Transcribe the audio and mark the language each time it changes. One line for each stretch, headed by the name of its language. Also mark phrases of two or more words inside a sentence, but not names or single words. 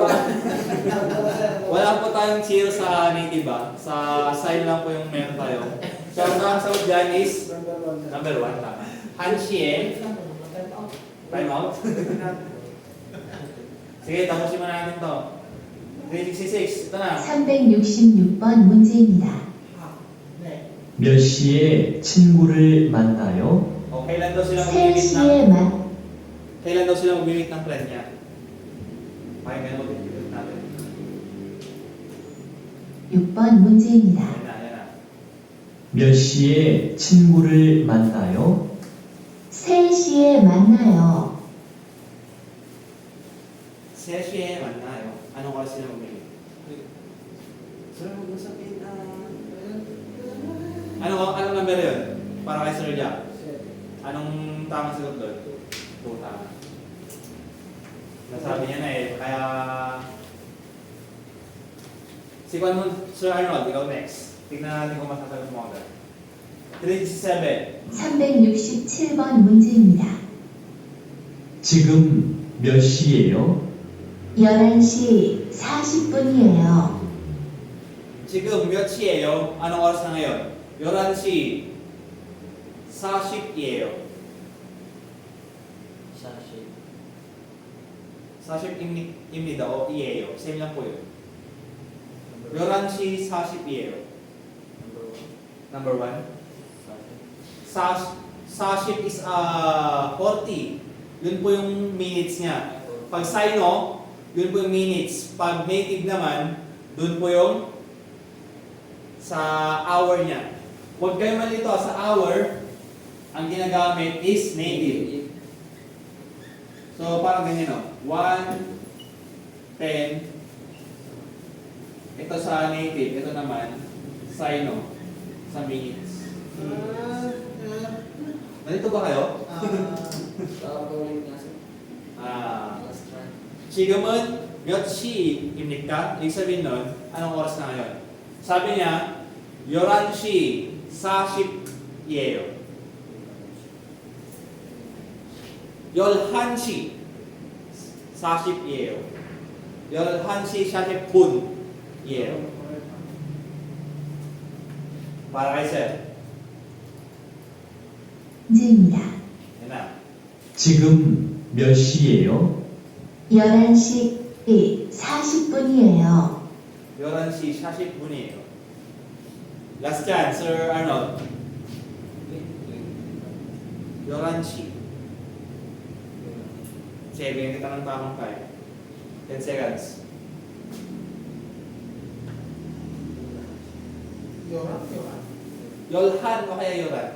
Filipino: Wala po tayong zero sa native ba? Sa sign lang po yung meron tayo. So, ang sagot dyan is number 1. Tama. Hanshi
English: Time out?
Filipino: Sige, tapusin mo natin to. 366. Ito na.
Korean: 366번 문제입니다. 몇 시에 친구를 만나요?
Filipino: Kailan daw sila mag-meet ng
Korean: 3시에
Filipino: kailan daw sila mag-meet ng friend niya? Pakinggan mo din natin.
Korean: 6번 문제입니다.
Filipino: Yan na.
Korean: 몇 시에 친구를 만나요? 3시에 만나요. 3시에 만나요.
Filipino: Anong oras sila mag-meet? Sir, huwag mo sabihin anong number yun? Para kay Sir Jack. Anong tamang sagot doon? 2 tama. Nasabi niya na kaya... Sikwan mo, Sir Arnold, ikaw next. Tignan natin kung masasagot mo agad. 367.
Korean: 367번 문제입니다. 지금 몇 시예요? 11시 40분이에요. 지금 몇 시예요?
Filipino: Anong oras na ngayon?
Korean: 11시 40이에요. 40입니다. o 이에요.
Filipino: Same lang po yun.
Korean: 11시 40이에요.
Filipino: Number 1. 40 is 40. Yun po yung minutes niya. Pag sino, yun po yung minutes. Pag native naman, dun po yung sa hour niya. Huwag kayo malito sa hour, ang ginagamit is native. So, parang ganyan o. 1, 10. Ito sa native. Ito naman, sino, sa minutes. Nalito ba kayo?
Korean: 지금은 몇 시입니까?
Filipino: ibig sabihin nun, anong oras na ngayon? Sabi niya,
Korean: 11시 40이에요. 11시 40이에요. 11시 40분이에요.
Filipino: Para kay sir.
Korean: 문제입니다.
Filipino: Yan na.
Korean: 지금 몇 시예요? 11시 40분이에요. 11시 40분이에요.
Filipino: Last chance, Sir Arnold.
Korean: 11시.
Filipino: Sige, bigyan kita ng tamang time. 10 seconds. Yolhan o kaya Yoran.